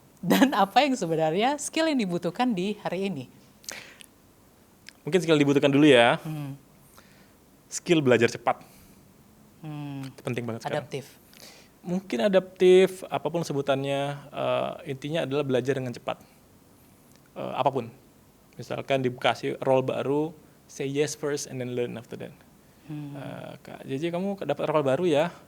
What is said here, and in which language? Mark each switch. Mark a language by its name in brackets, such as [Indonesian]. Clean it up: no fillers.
[Indonesian] Dan apa yang sebenarnya skill yang dibutuhkan di hari ini? Mungkin skill dibutuhkan dulu ya. Skill belajar cepat. Itu penting banget sekarang. Adaptif. Mungkin adaptif, apapun sebutannya, intinya adalah belajar dengan cepat. Apapun. Misalkan dikasih role baru, [English] say yes first and then learn after that. [Indonesian] Kak JJ kamu dapat role baru ya?